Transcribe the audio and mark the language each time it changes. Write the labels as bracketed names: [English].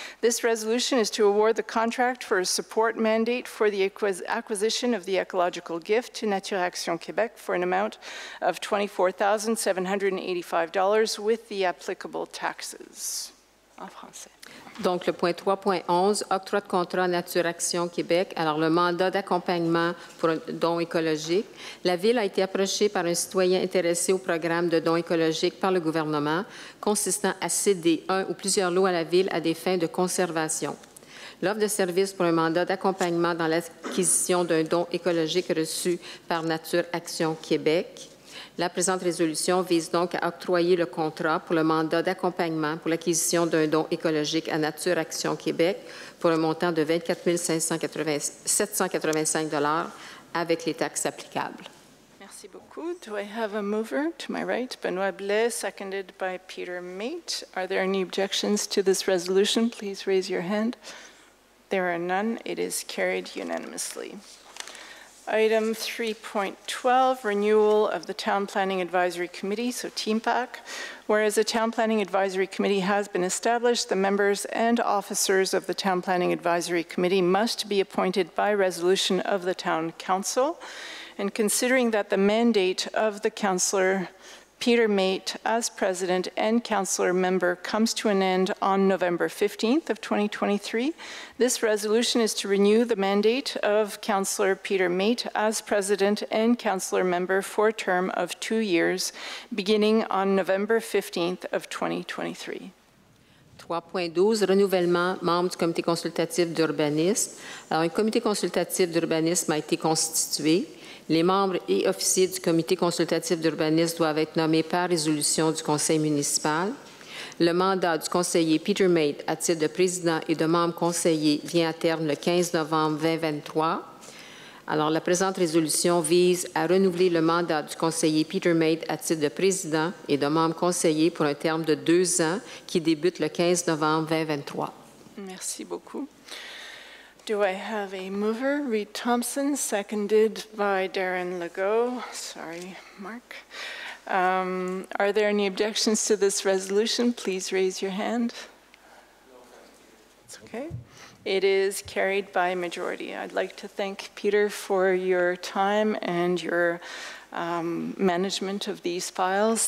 [English] This resolution is to award the contract for a support mandate for the acquisition of the ecological gift to Nature Action Québec for an amount of $24,785 with the applicable taxes. [French] En français. Donc, le point 3.11, octroi de contrat Nature Action Québec. Alors, le mandat d'accompagnement pour un don écologique. La Ville a été approchée par un citoyen intéressé au programme de dons écologiques par le gouvernement, consistant à céder un ou plusieurs lots à la Ville à des fins de conservation. L'offre de service pour un mandat d'accompagnement dans l'acquisition d'un don écologique reçu par Nature Action Québec. La présente résolution vise donc à octroyer le contrat pour le mandat d'accompagnement pour l'acquisition d'un don écologique à Nature Action Québec pour un montant de 24 785 $ avec les taxes applicables. Merci beaucoup. [English] Do I have a mover? To my right, Benoit Blais, seconded by Peter Mate. Are there any objections to this resolution? Please raise your hand. There are none. It is carried unanimously. Item 3.12, renewal of the Town Planning Advisory Committee, so TPAC. Whereas the Town Planning Advisory Committee has been established, the members and officers of the Town Planning Advisory Committee must be appointed by resolution of the Town Council. And considering that the mandate of the Councillor Peter Mate as President and Councillor member comes to an end on November 15th of 2023. This resolution is to renew the mandate of Councillor Peter Mate as President and Councillor member for a term of 2 years, beginning on November 15th of 2023. [French] 3.12, renouvellement membre du comité consultatif d'urbanisme. Alors, un comité consultatif d'urbanisme a été constitué. Les membres et officiers du comité consultatif d'urbanisme doivent être nommés par résolution du conseil municipal. Le mandat du conseiller Peter Mate à titre de président et de membre conseiller vient à terme le 15 novembre 2023. Alors, la présente résolution vise à renouveler le mandat du conseiller Peter Mate à titre de président et de membre conseiller pour un terme de 2 ans qui débute le 15 novembre 2023. Merci beaucoup. [English] Do I have a mover? Reed Thompson, seconded by Darren Legault. Sorry, Mark. Are there any objections to this resolution? Please raise your hand. It's okay. It is carried by majority. I'd like to thank Peter for your time and your management of these files.